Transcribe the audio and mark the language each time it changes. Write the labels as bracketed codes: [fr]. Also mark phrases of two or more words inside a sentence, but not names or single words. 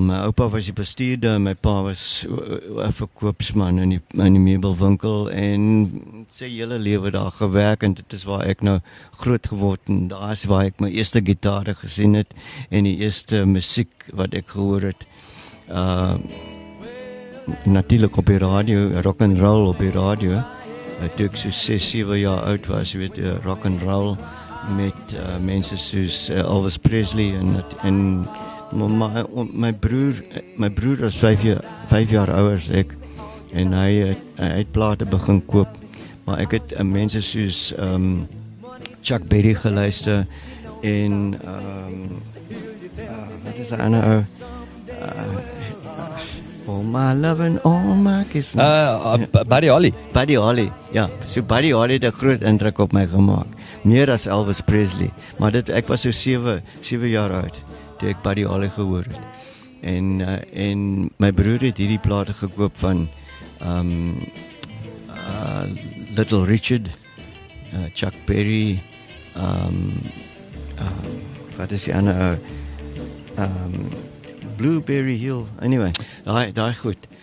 [af] My oupa was die bestuurder en my pa was 'n verkoopsman in die meubelwinkel en sy hele lewe daar gewerk en dit is waar ek nou groot geword en daar is waar ek my eerste gitare gesien het en die eerste musiek wat ek gehoor het. Natuurlik op die radio, [en] rock and roll [af] op die radio. Toe ek so 6-7 jaar oud was, weet [en] rock and roll [af] met mense soos Elvis Presley en my broer was 5 jaar ouer as ek en hy het plate begin koop, maar ek het mense soos Chuck Berry geluister en wat is die ander ou? [en] All my love and all my kisses. [af] Buddy Holly, ja. So Buddy Holly het 'n groot indruk op my gemaak. Meer as Elvis Presley. Maar ek was so 7 jaar oud toe ek Buddy Holly gehoor het. En my broer het hierdie plate gekoop van Little Richard, Chuck Berry, wat is die ander Blueberry Hill, anyway, daai goed.